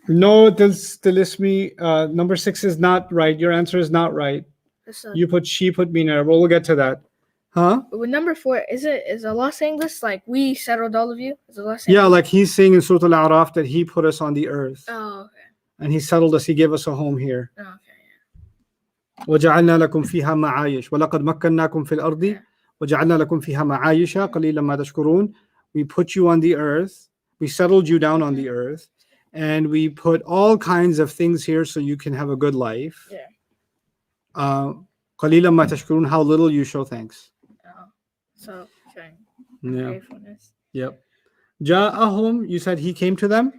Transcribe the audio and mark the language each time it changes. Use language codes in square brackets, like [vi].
[en] No, me. Number 6 is not right. Your answer is not right. You put she, put me there. Well, we'll get to that. Huh? With number 4, is Allah saying this? Like, we settled all of you? Is Allah saying Yeah, this? like he's saying in Surah Al-A'raf that he put us on the earth. Oh, okay. And he settled us. He gave us a home here. Okay. [ar] وجعلنا لكم فيها معايش ولقد مكناكم في الأرض وجعلنا لكم فيها معايش قليلا ما تشكرون. [en] We put you on the earth. We settled you down on the earth. And we put all kinds of things here so you can have a good life. Yeah. [ar] قليلا ما تشكرون. [en] How little you show thanks. So, showing Yeah. gratefulness. Yep. Ja'ahum, you said he came to them?